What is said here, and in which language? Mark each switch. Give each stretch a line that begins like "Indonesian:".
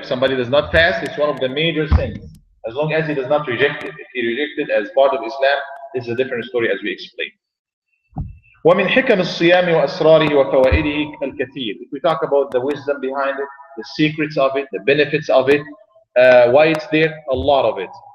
English: If somebody does not fast, it's one of the major sins, as long as he does not reject it. If he rejects it as part of Islam, this is a different story, as we explained.
Arabic: ومن حكم الصيام وأسراره وفوائده الكثير.
English: If we talk about the wisdom behind it, the secrets of it, the benefits of it, why it's there, a lot of it.